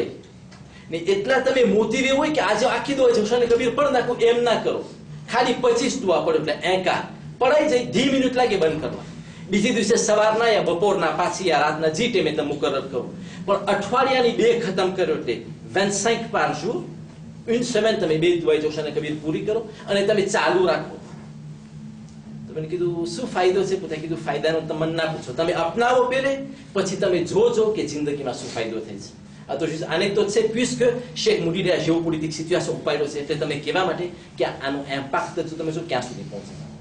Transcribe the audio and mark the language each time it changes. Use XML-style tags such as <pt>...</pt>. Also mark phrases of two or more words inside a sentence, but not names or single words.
<gu>ને એટલા તમે મોટિવે હોય કે આજે આખી દુઆ જૌશન કબીર પડ નાખો એમ ના કરો. ખાલી 25 દુઆ પડે એટલે એકા પડાઈ જાય, 10 મિનિટ લાગે બંધ કરવા. બીજે દિવસે સવારના યા બપોરના પાછી યા રાતના જે ટાઈમે તમે મુકરર કરો, પણ અઠવાડિયાની 2 ખતમ કર્યો એટલે 25</gu> <fr>par jour, une semaine</fr> <gu>તમે 2 દુઆ જૌશન કબીર પૂરી કરો અને તમે ચાલુ રાખો. તો મેં કીધું શું ફાયદો છે? પોતે કીધું ફાયદાનો તમને ના પૂછો, તમે અપનાવો પહેલે પછી તમે જોજો કે જિંદગીમાં શું ફાયદો થાય છે. આ તો આને તો છે puisque શેખ મુડીરે આ જીઓપોલિટિક સિચ્યુએશન ઉપાડ્યો છે એટલે તમે કહેવા માટે કે આનું ઇમ્પેક્ટ તમે શું ક્યાં સુધી પહોંચે.</gu>